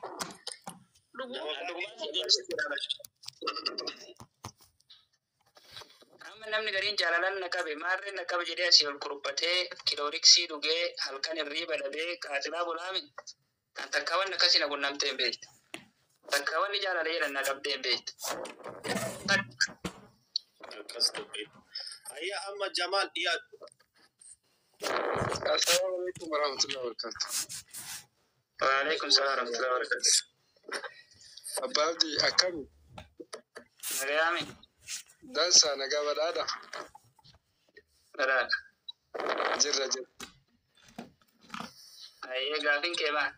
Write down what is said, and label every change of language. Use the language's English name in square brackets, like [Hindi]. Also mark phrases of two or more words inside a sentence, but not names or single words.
[Oromo] Amma namni gariin jaalalan na qabe maarree na qabe jedhee asii ol kuruphatee kilooriksii dhugee halkan hirriiba dhabee qaaxilaa bulaame kan takka wanni akkasii na qunnamtee hin beektu. Takka wanni jaalala jedhan na qabdee hin beektu. Akkas ta'e. Ayya amma Jamaal dhiyaatu. [Arabic] السلام عليكم ورحمة الله وبركاته. وعليكم السلام ورحمة الله وبركاته. [Oromo] Abbaa Abdii akkami? Nagayaami. Dansa nagaa badhaadha. Baraadha. Jirra. Ayyee gaafin kee maal?